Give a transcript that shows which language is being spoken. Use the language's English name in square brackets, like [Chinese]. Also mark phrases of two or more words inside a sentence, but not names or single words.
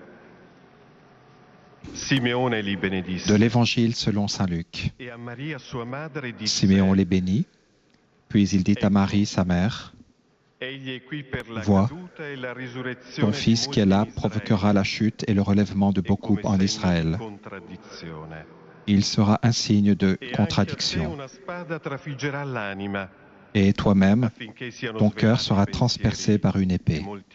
[Italian] Simeone li benedisse. [French] De l'Évangile selon saint Luc. [Italian] E a Maria sua madre disse: [French] Siméon les bénit, puis il dit à Marie, sa mère, vois, ton fils qui est là provoquera la chute et le relèvement de beaucoup en Israël. Il sera un signe de contradiction. Et toi-même, ton cœur sera transpercé par une épée.